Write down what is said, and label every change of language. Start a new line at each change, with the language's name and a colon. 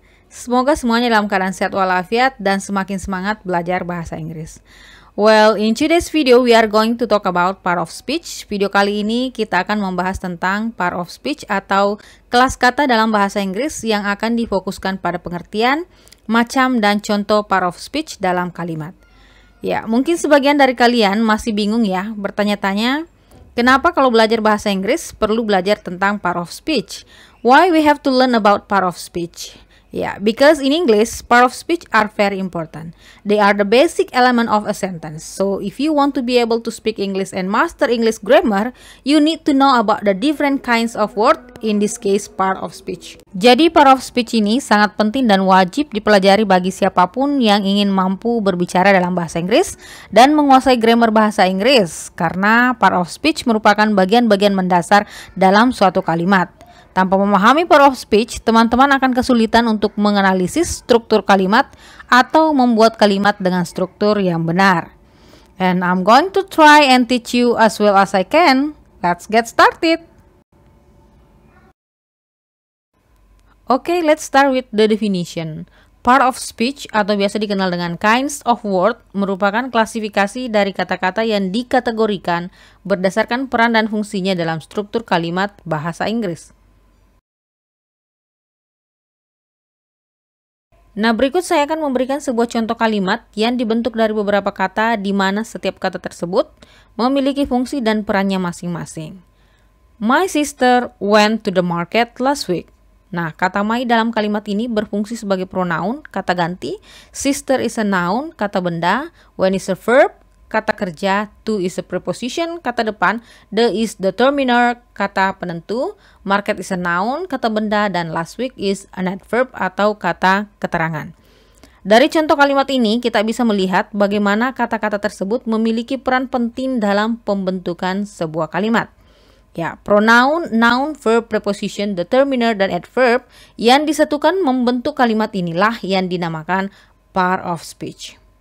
Indonesian: Semoga semuanya dalam keadaan sehat walafiat dan semakin semangat belajar bahasa Inggris.
English: Well, in today's video we are going to talk about part of speech.
Indonesian: Video kali ini kita akan membahas tentang part of speech atau kelas kata dalam bahasa Inggris yang akan difokuskan pada pengertian, macam dan contoh part of speech dalam kalimat. Ya, mungkin sebagian dari kalian masih bingung ya, bertanya-tanya, kenapa kalau belajar bahasa Inggris perlu belajar tentang part of speech?
English: Why we have to learn about part of speech? Ya, because in English, part of speech are very important. They are the basic element of a sentence. So, if you want to be able to speak English and master English grammar, you need to know about the different kinds of word, in this case, part of speech.
Indonesian: Jadi, part of speech ini sangat penting dan wajib dipelajari bagi siapapun yang ingin mampu berbicara dalam bahasa Inggris dan menguasai grammar bahasa Inggris, karena part of speech merupakan bagian-bagian mendasar dalam suatu kalimat. Tanpa memahami part of speech, teman-teman akan kesulitan untuk menganalisis struktur kalimat atau membuat kalimat dengan struktur yang benar.
English: And I'm going to try and teach you as well as I can. Let's get started. Okay, let's start with the definition.
Indonesian: Part of speech atau biasa dikenal dengan kinds of word merupakan klasifikasi dari kata-kata yang dikategorikan berdasarkan peran dan fungsinya dalam struktur kalimat bahasa Inggris. Nah, berikut saya akan memberikan sebuah contoh kalimat yang dibentuk dari beberapa kata di mana setiap kata tersebut memiliki fungsi dan perannya masing-masing.
English: My sister went to the market last week.
Indonesian: Nah, kata my dalam kalimat ini berfungsi sebagai pronoun, kata ganti.
English: Sister is a noun,
Indonesian: kata benda.
English: When is a verb,
Indonesian: kata kerja.
English: To is a preposition,
Indonesian: kata depan.
English: The is determiner,
Indonesian: kata penentu.
English: Market is a noun,
Indonesian: kata benda. Dan
English: last week is an adverb
Indonesian: atau kata keterangan. Dari contoh kalimat ini, kita bisa melihat bagaimana kata-kata tersebut memiliki peran penting dalam pembentukan sebuah kalimat. Ya, pronoun, noun, verb, preposition, determiner, dan adverb yang disatukan membentuk kalimat inilah yang dinamakan part of speech.